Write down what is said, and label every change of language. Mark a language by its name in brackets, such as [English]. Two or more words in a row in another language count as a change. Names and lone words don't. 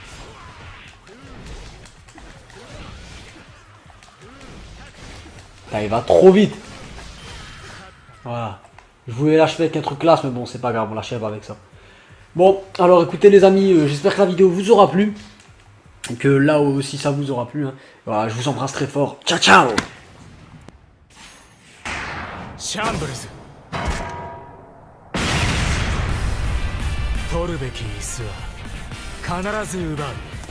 [French] Putain, il va trop vite. Voilà. Je voulais l'achever avec un truc classe, mais bon, c'est pas grave, on l'achève avec ça. Bon, alors écoutez les amis, j'espère que la vidéo vous aura plu. Et que là aussi ça vous aura plu. Hein. Voilà, je vous embrasse très fort. [Italian] Ciao ciao. [Japanese] シャンブルズ取るべき椅子は必ず奪う。